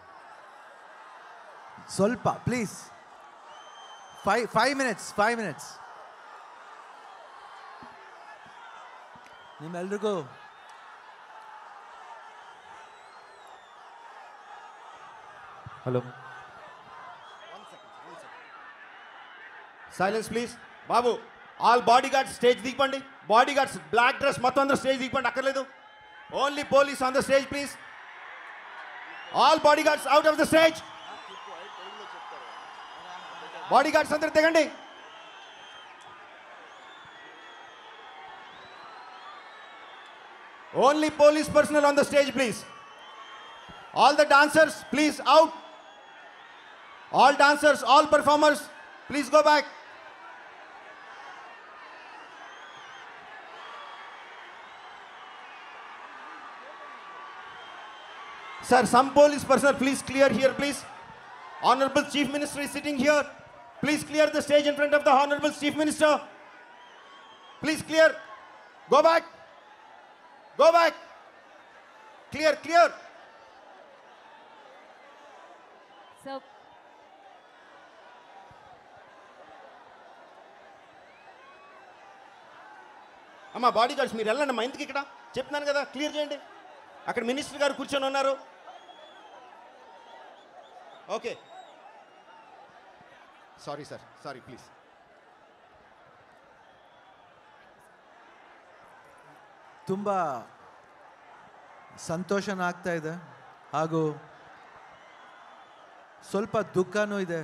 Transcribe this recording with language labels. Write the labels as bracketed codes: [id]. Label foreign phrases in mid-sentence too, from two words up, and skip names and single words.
[kn] ಸ್ವಲ್ಪ ಪ್ಲೀಸ್, 5 minutes. ನಿಮ್ಮೆಲ್ರಿಗೂ ಹಲೋ, [en] silence please బాబు. all body guards stage దిగండి. body guards black dress [te] మొత్తం అందరూ స్టేజ్ దిగండి, అక్కర్లేదు. [en] Only police on the stage please. All body guards out of the stage. body guards [te] అందరూ దిగండి. [en] Only police personnel on the stage please. All the dancers please out. All dancers, all performers please go back. Sir, some police personnel, please clear here, please. Honorable Chief Minister is sitting here. Please clear the stage in front of the Honorable Chief Minister. Please clear. Go back. Go back. Clear, clear. So, [te] అమ్మా [en] body guards [te] మీరు వెళ్ళండి అమ్మా. ఎందుకు ఇక్కడ చెప్తున్నాను కదా, క్లియర్ చేయండి. అక్కడ మినిస్టర్ గారు కూర్చొని ఉన్నారు. ఓకే, [en] Sorry sir, sorry please. [kn] ತುಂಬ ಸಂತೋಷನೂ ಆಗ್ತಾ ಇದೆ ಹಾಗೂ ಸ್ವಲ್ಪ ದುಃಖನೂ ಇದೆ.